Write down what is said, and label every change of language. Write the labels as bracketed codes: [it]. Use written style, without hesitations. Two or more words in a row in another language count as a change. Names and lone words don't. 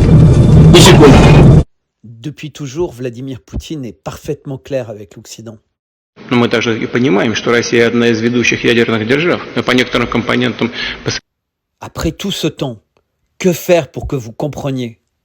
[ru] Ни секунды. [fr] Depuis toujours, Vladimir Poutine est parfaitement clair avec l'Occident. [ru] Но мы также и понимаем, что Россия одна из ведущих ядерных держав, но по некоторым компонентам... [fr] Après tout ce temps, que faire pour que vous compreniez ?